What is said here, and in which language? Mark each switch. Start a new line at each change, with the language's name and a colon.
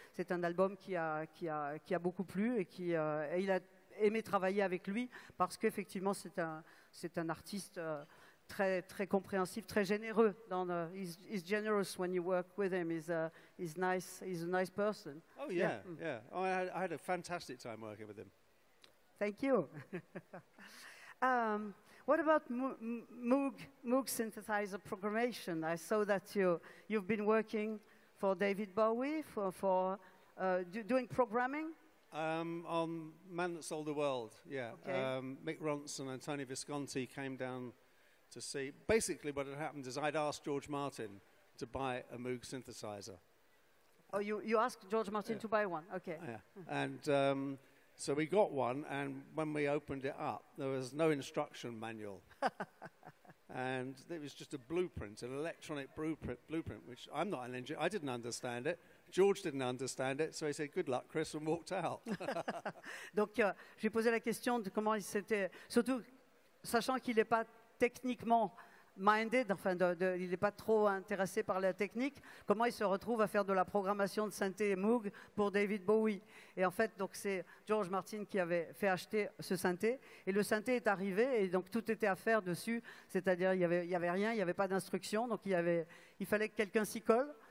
French: C'est un album qui a beaucoup plu et et il a aimé travailler avec lui parce qu'effectivement c'est un artiste très compréhensif, très généreux.
English: He's generous when you work with him. He's nice. He's a nice person. Oh yeah. Oh, I had a fantastic time working with him. Thank you. What about Moog synthesizer programmation? I saw that you've been working for David Bowie for doing programming. On Man That Sold the World, yeah. Okay. Mick Ronson and Tony Visconti came down to see. Basically, what had happened is I'd asked George Martin to buy a Moog synthesizer. Oh, you asked George Martin to buy one? Okay. Yeah. And so we got one, and when we opened it up, there was no instruction manual. And it was just a blueprint, an electronic blueprint, which I'm not an engineer. I didn't understand it. George didn't understand it, so he said, "Good luck, Chris," and walked out.
French: Donc, j'ai posé la question de comment il s'était... Surtout, sachant qu'il n'est pas techniquement minded, enfin, il n'est pas trop intéressé par la technique, comment il se retrouve à faire de la programmation de synthé Moog pour David Bowie. Et en fait, donc, c'est George Martin qui avait fait acheter ce synthé, et le synthé est arrivé, et donc tout était à faire dessus, c'est-à-dire il y avait rien, il n'y avait pas d'instruction, donc il fallait que quelqu'un s'y colle.